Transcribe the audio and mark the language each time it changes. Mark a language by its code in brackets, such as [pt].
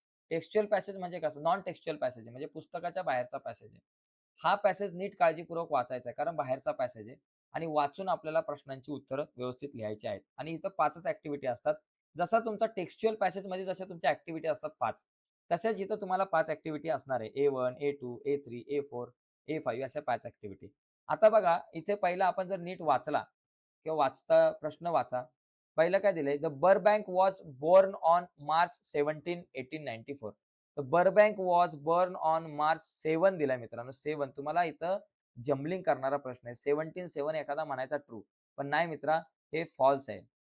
[mr] Textual passage म्हणजे कसं? Non textual passage आहे. म्हणजे पुस्तकाच्या बाहेरचा पॅसेज आहे. हा पॅसेज नीट काळजीपूर्वक वाचायचा आहे. कारण बाहेरचा पॅसेज आहे आणि वाचून आपल्याला प्रश्नांची उत्तरं व्यवस्थित लिहायची आहेत. आणि इथं 5च ॲक्टिव्हिटी असतात. जसा तुमचा टेक्स्च्युअल पॅसेजमध्ये जशा तुमच्या ॲक्टिव्हिटी असतात 5, तशाच इथं तुम्हाला 5 ॲक्टिव्हिटी असणार आहे. A1, A2, A3, A4, A5 अशा 5 ॲक्टिव्हिटी. आता बघा इथे पहिला आपण जर नीट वाचला किंवा वाचता प्रश्न वाचा. पहिलं काय दिलंय? [en] The Burbank was born on March 17, 1894. [mr] तर [en] Burbank was born on March 7 [mr] दिलाय मित्रांनो 7. तुम्हाला इथं जम्बलिंग करणारा प्रश्न आहे. 17 एखादा म्हणायचा ट्रू. पण नाही मित्रा, हे फॉल्स आहे.